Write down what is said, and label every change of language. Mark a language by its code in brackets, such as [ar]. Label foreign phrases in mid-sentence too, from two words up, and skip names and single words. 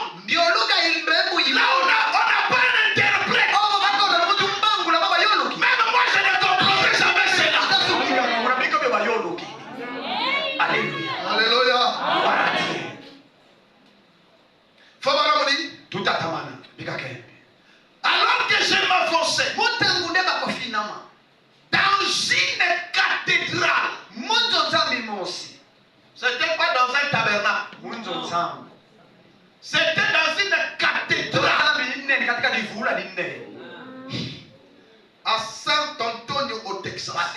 [fr] Là on n'a pas un interprète. Même moi je ne comprenais jamais cela. Alléluia. Alléluia. [ln] Tout atamana. Bika kendi. [fr] Alors que je m'avançais dans une cathédrale. C'était pas dans un tabernacle. C'était dans une cathédrale à Saint-Antonio au Texas.